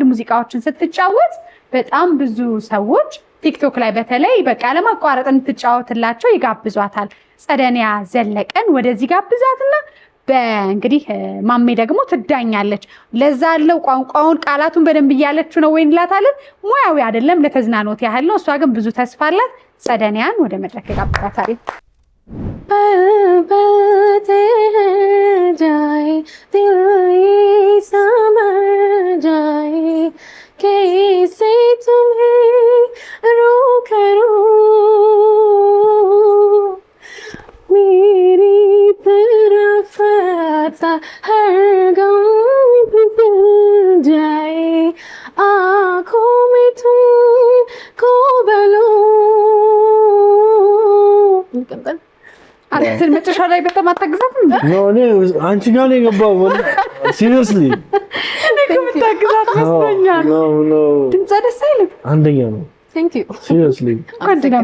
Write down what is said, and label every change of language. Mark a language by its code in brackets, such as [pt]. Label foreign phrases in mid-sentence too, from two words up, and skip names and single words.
[am] ሙዚቃዎችን ስትጫወት በጣም ብዙ ሰዎች ቲክቶክ ላይ በተለይ በቃ ለማቋረጥ እንድትጫወትላቸው ይጋብዟታል። ጸደኒያ ዘለቀን ወደዚህ ጋር ብዛትና በእንግዲህ ማሜ ደግሞ ትዳኛለች። ለዛ አለው ቋንቋውን ቃላቱን በደንብ እያለችው ነው ወይ እንላታለን። ሙያዊ አይደለም ለተዝናኖት ያህል ነው። እሷ ግን ብዙ ተስፋ አላት። ጸደኒያን ወደ መድረክ ጋብዛታል። [hi] जाए दिल समझ जाए कैसे तुम्हें रोक मेरी तरफ आता हर गम भूल जाए आँखों में तुमको बलो [am] አንተን መጨረሻ ላይ በጣም አታግዛትም እንዴ? ነው እኔ አንቺ ጋር ነው የገባው። ሲሪየስሊ እኔ ከምታግዛት መስሎኛል። ነው ድምጿ ደስ አይልም። አንደኛ ነው። [en] thank you [am] ሲሪየስሊ እንኳን ደህና